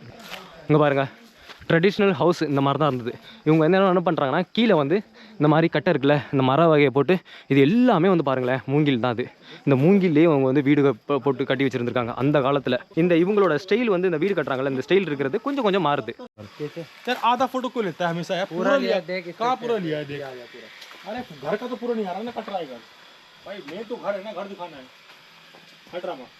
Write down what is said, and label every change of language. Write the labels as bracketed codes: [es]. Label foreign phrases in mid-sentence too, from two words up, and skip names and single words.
[ta] இங்கே பாருங்கள், [en] traditional house [ta] இந்த மாதிரி தான் இருந்தது. இவங்க என்ன பண்ணுறாங்கன்னா, கீழே வந்து இந்த மாதிரி கட்டை இருக்குல்ல, இந்த மர வகையை போட்டு இது எல்லாமே வந்து பாருங்களேன் மூங்கில் தான். அது இந்த மூங்கிலே அவங்க வந்து வீடு போட்டு கட்டி வச்சுருந்துருக்காங்க அந்த காலத்தில். இந்த இவங்களோட ஸ்டைல் வந்து இந்த வீடு கட்டுறாங்கல்ல, இந்த ஸ்டைல் இருக்கிறது கொஞ்சம் கொஞ்சம் மாறுது. [hi] अरे घर का तो पूरा नहीं आ रहा ना, कट रहा है घर भाई, मैं तो घर है ना, घर दिखाना है, हट रहा मैं.